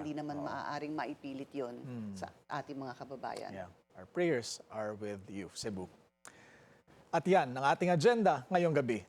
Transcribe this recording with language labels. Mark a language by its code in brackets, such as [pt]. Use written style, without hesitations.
[tl] Hindi naman maaaring maipilit yon sa ating mga kababayan. Yeah. [en] Our prayers are with you, Cebu. [tl] At yan, ang ating agenda ngayong gabi.